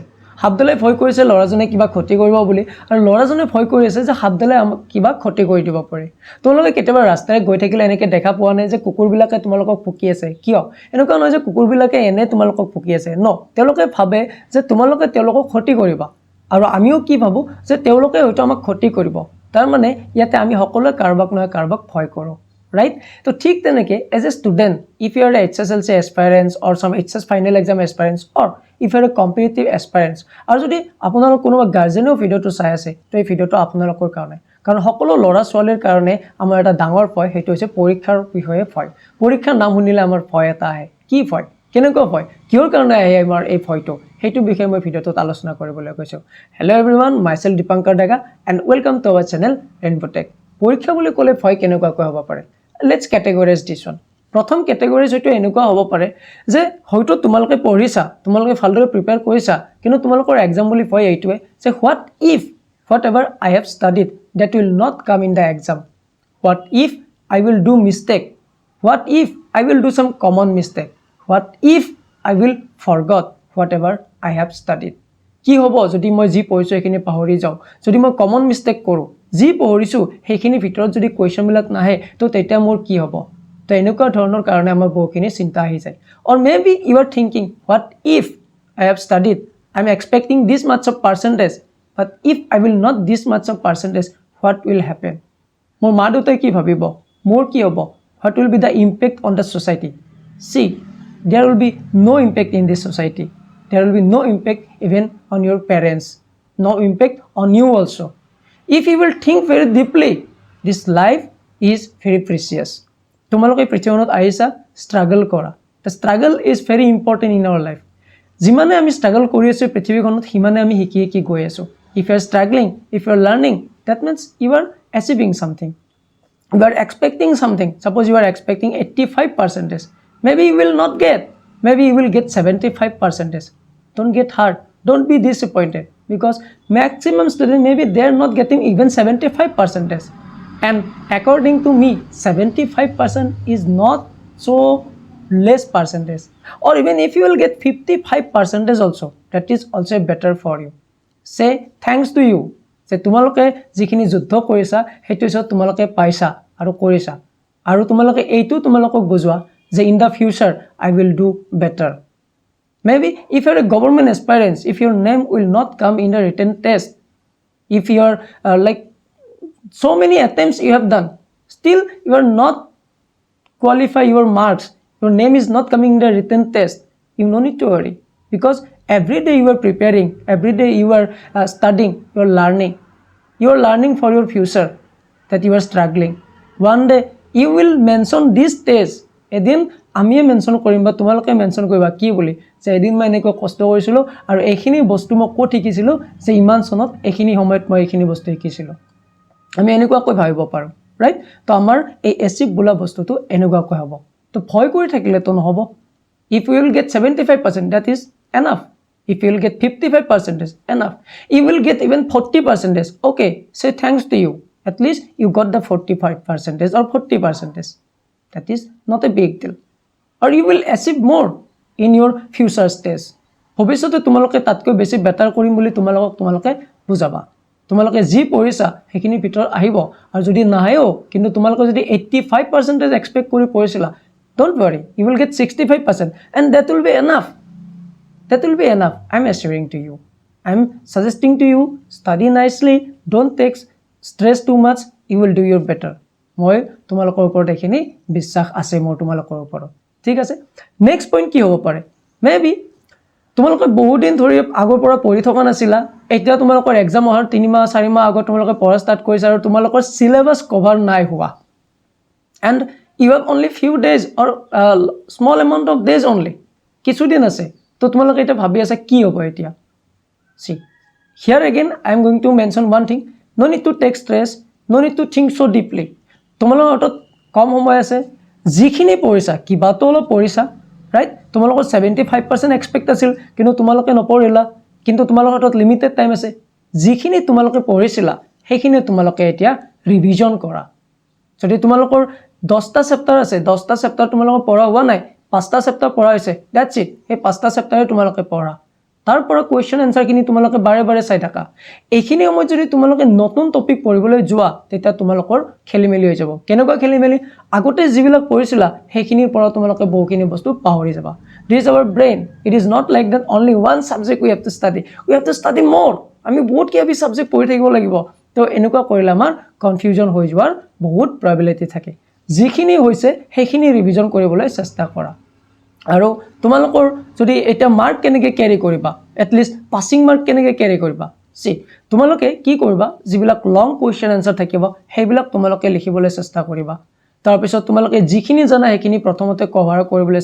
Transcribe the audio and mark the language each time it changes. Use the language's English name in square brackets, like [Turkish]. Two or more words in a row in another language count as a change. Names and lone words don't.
[Assamese] হাবডালে ভয় কৰিছে ল'ৰাজনে কিবা ক্ষতি কৰিব বুলি আৰু ল'ৰাজনে ভয় কৰি আছে যে হাবডালে আমাক কিবা ক্ষতি কৰি দিব পাৰে তোমালোকে কেতিয়াবা ৰাস্তাৰে গৈ থাকিলে এনেকৈ দেখা পোৱা নাই যে কুকুৰবিলাকে তোমালোকক ফুকি আছে কিয় এনেকুৱা নহয় যে কুকুৰবিলাকে এনে তোমালোকক ফুকি আছে ন তেওঁলোকে ভাবে যে তোমালোকে তেওঁলোকক ক্ষতি কৰিবা আৰু আমিও কি ভাবো যে তেওঁলোকে হয়তো আমাক ক্ষতি কৰিব তাৰ মানে ইয়াতে আমি সকলোৱে কাৰবাক নহয় কাৰবাক ভয় কৰোঁ right তো ঠিক তেনেকে [English] as a student if you are a HSLC aspirants or some HS final exam aspirants or if you are a competitive aspirants [Assamese] আৰু যদি আপোনালোক কোনোবা গাৰ্জেনেও ভিডিওটো চাই আছে তো এই ভিডিওটো আপোনালোকৰ কাৰণে কাৰণ সকলো ল'ৰা ছোৱালীৰ কাৰণে আমাৰ এটা ডাঙৰ ভয় সেইটো হৈছে পৰীক্ষাৰ বিষয়ে ভয় পৰীক্ষাৰ নাম শুনিলে আমাৰ ভয় এটা আহে কি ভয় কেনেকুৱা ভয় কিহৰ কাৰণে আহে আমাৰ এই ভয়টো সেইটো বিষয়ে মই ভিডিওটোত আলোচনা কৰিবলৈ কৈছোঁ [English] hello everyone myself দীপাংকৰ ডেকা and welcome to our channel Rainbow Tech [Assamese] পৰীক্ষা বুলি ক'লে ভয় কেনেকুৱাকৈ হ'ব পাৰে [English] let's categorize this one [Assamese] প্ৰথম কেটেগৰিজ হয়তো এনেকুৱা হ'ব পাৰে যে হয়তো তোমালোকে পঢ়িছা তোমালোকে ভালদৰে প্ৰিপেয়াৰ কৰিছা কিন্তু তোমালোকৰ এক্সাম বুলি ভয় এইটোৱে যে [English] what if whatever I have studied that will not come in the exam what if I will do mistake what if I will do some common mistake what if I will forgot whatever I have studied [Assamese] কি হ'ব যদি মই যি পঢ়িছোঁ সেইখিনি পাহৰি যাওঁ যদি মই [English] common mistake [Assamese] কৰোঁ যি পঢ়িছোঁ সেইখিনি ভিতৰত যদি কুৱেশ্যনবিলাক নাহে তো তেতিয়া মোৰ কি হ'ব তো এনেকুৱা ধৰণৰ কাৰণে আমাৰ বহুখিনি চিন্তা আহি যায় [English] or maybe you are thinking what if I have studied I'm expecting this much of percentage but if I will not this much of percentage what will happen [Assamese] মোৰ মা দেউতাই কি ভাবিব মোৰ কি হ'ব [English] what will be the impact on the society see there will be no impact in this society there will be no impact even on your parents no impact on you also if you will think very deeply this life is very precious [Assamese] তোমালোকে পৃথিৱীখনত আহিছা [English] struggle কৰা the struggle is very important in our life [Assamese] যিমানে আমি struggle কৰি আছো পৃথিৱীখনত সিমানে আমি শিকি গৈ আছো [English] if you are struggling if you are learning that means you are achieving something you are expecting something suppose you are expecting 85% maybe you will not get maybe you will get 75% don't get hurt don't be disappointed because maximum students maybe they are not getting even 75% and according to me 75% is not so less percentage or even if you will get 55% also that is also better for you say thanks to you [Assamese] যে তোমালোকে যিখিনি যুদ্ধ কৰিছা সেইটো হিচাপত তোমালোকে পাইছা আৰু কৰিছা আৰু তোমালোকে এইটো তোমালোকক বুজোৱা [English] যে in the future I will do better maybe if you are a government aspirant if your name will not come in the written test if you are like so many attempts you have done still you are not qualify your marks your name is not coming in the written test you no need to worry because every day you are preparing every day you are studying you are learning for your future that you are struggling one day you will mention this stage [Assamese] এদিন আমিয়ে মেনশন কৰিম বা তোমালোকে মেনশন কৰিবা কি বুলি যে এদিন মই এনেকৈ কষ্ট কৰিছিলোঁ আৰু এইখিনি বস্তু মই ক'ত শিকিছিলোঁ যে ইমান চনত এইখিনি সময়ত মই এইখিনি বস্তু শিকিছিলোঁ আমি এনেকুৱাকৈ ভাবিব পাৰোঁ ৰাইট তো আমাৰ এই এচিভ বোলা বস্তুটো এনেকুৱাকৈ হ'ব তো ভয় কৰি থাকিলে তো নহ'ব [English] if you will get 75% that is enough if you will get 55% enough you will get even 40% okay say thanks to you at least you got the 45% or 40% that is not a big deal or you will achieve more in your future stage [Assamese] ভৱিষ্যতে তোমালোকে তাতকৈ বেছি বেটাৰ কৰিম বুলি তোমালোকে বুজাবা তোমালোকে যি পঢ়িছা সেইখিনি ভিতৰত আহিব আৰু যদি নাহেও কিন্তু তোমালোকে যদি 85% এক্সপেক্ট কৰি পঢ়িছিলা [English] don't worry you will get 65% and that will be enough I'm assuring to you I'm suggesting to you study nicely don't take stress too much you will do your better [Assamese] মই তোমালোকৰ ওপৰত এখিনি বিশ্বাস আছে মোৰ তোমালোকৰ ওপৰত ঠিক আছে [English] next point [Assamese] কি হ'ব পাৰে মেবি তোমালোকে বহুত দিন ধৰি আগৰ পৰা পঢ়ি থকা নাছিলা এতিয়া তোমালোকৰ এক্সাম অহাৰ 3 মাহ 4 মাহ আগত তোমালোকে পঢ়া ষ্টাৰ্ট কৰিছা আৰু তোমালোকৰ সিলেবাস কভাৰ নাই হোৱা [English] and you have only few days or small amount of days only [Assamese] কিছুদিন আছে তো তোমালোকে এটা ভাবি আছে কি হ'ব এতিয়া [English] see here again I am going to mention one thing no need to take stress no need to think so deeply [Assamese] তোমালোকৰ হাতত কম সময় আছে যিখিনি পঢ়িছা কিবাটো অলপ পঢ়িছা ৰাইট তোমালোকৰ 75% এক্সপেক্ট আছিল কিন্তু তোমালোকে নপঢ়িলা কিন্তু তোমালোকৰ হাতত [English] limited time [Assamese] আছে যিখিনি তোমালোকে পঢ়িছিলা সেইখিনি তোমালোকে এতিয়া ৰিভিজন কৰা যদি তোমালোকৰ 10টা চেপ্টাৰ আছে 10টা চেপ্টাৰ তোমালোকৰ পঢ়া হোৱা নাই 5টা চেপ্টাৰ পঢ়া হৈছে [English] that's it [Assamese] এই 5টা চেপ্টাৰে তোমালোকে পঢ়া তাৰ পৰা [English] question answerখিনি [Assamese] তোমালোকে বাৰে বাৰে চাই থাকা এইখিনি সময়ত যদি তোমালোকে নতুন টপিক পঢ়িবলৈ যোৱা তেতিয়া তোমালোকৰ খেলিমেলি হৈ যাব কেনেকুৱা খেলিমেলি আগতে যিবিলাক পঢ়িছিলা সেইখিনিৰ পৰা তোমালোকে বহুখিনি বস্তু পাহৰি যাবা [English] this is our brain it is not like that only one subject we have to study more [Assamese] আমি বহুত কিবি সাবজেক্ট পঢ়ি থাকিব লাগিব তো এনেকুৱা কৰিলে আমাৰ কনফিউজন হৈ যোৱাৰ বহুত প্ৰবাবিলিটি থাকে যিখিনি হৈছে সেইখিনি ৰিভিজন কৰিবলৈ চেষ্টা কৰা আৰু তোমালোকৰ যদি এটা মাৰ্ক কেনেকৈ ক্যাৰি কৰিবা [English] at least passing mark [Assamese] কেনেকৈ ক্যাৰি কৰিবা সি তোমালোকে কি কৰিবা যিবিলাক [English] long question answer [Assamese] থাকিব সেইবিলাক তোমালোকে লিখিবলৈ চেষ্টা কৰিবা তাৰ পিছত তোমালোকে যিখিনি জানা সেইখিনি প্ৰথমতে কভাৰ কৰিবলৈ